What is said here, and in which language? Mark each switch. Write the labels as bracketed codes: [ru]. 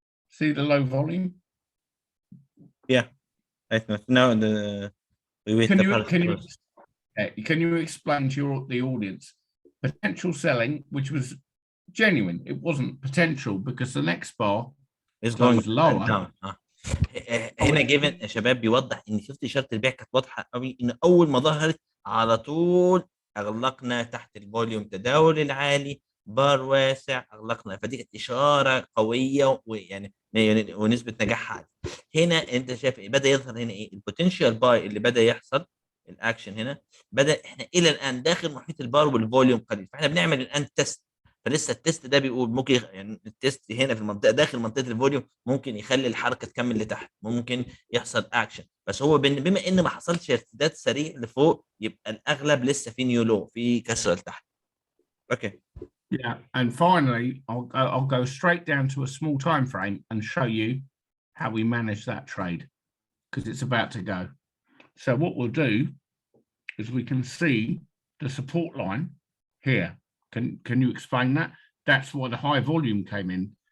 [en] See the low volume? Yeah, right now we wait. Can you explain to the audience potential selling, which was genuine? It wasn't potential because the next bar is going lower. down. [ar] هنا جيفين يا شباب بيوضح ان شفت اشاره البيع كانت واضحه قوي، ان اول ما ظهرت على طول اغلقنا تحت الفوليوم تداول العالي، بار واسع اغلقنا، فدي كانت اشاره قويه ويعني ونسبه نجاحها عاليه. هنا انت شايف بدا يظهر هنا ايه البوتنشال باي اللي بدا يحصل، الاكشن هنا بدا، احنا الى الان داخل محيط البار والفوليوم قليل، فاحنا بنعمل الان تيست، فلسه التيست ده بيقول ممكن يعني التيست هنا في المنطقه داخل منطقه الفوليوم ممكن يخلي الحركه تكمل لتحت، ممكن يحصل اكشن، بس هو بما ان ما حصلش ارتداد سريع لفوق يبقى الاغلب لسه في نيو لو، في كسر لتحت. [en] Okay. Yeah, and finally, I'll go straight down to a small time frame and show you how we manage that trade, because it's about to go. So what we'll do is we can see the support line here. Can you explain that? That's why the high volume came in.